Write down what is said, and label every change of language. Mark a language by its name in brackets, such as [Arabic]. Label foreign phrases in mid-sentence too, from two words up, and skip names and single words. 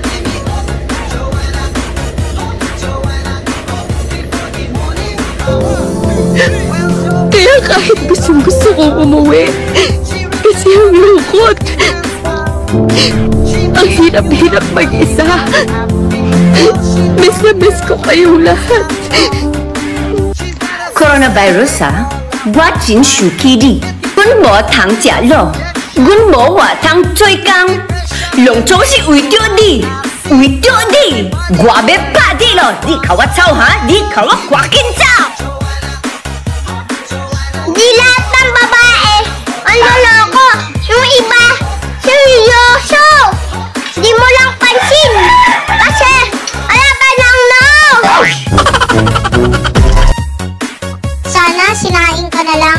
[Filipino] Kaya kahit gusto ko umuwi, kasi ang lungkot. Ang hirap-hirap mag-isa. Miss na miss ko kayong lahat. [Min Nan Chinese] Coronavirus 啊，我真受气你，阮无通食肉，阮无话通做工，拢总是为着你，为着你，我要拍你咯！你靠我走哈，你靠我赶紧走。 [Filipino] Di lahat ng babae, ang loloko. Yung iba, seryoso. Di mo lang pansin. Kasi, wala ka ng no. Sana sinaing ka na lang.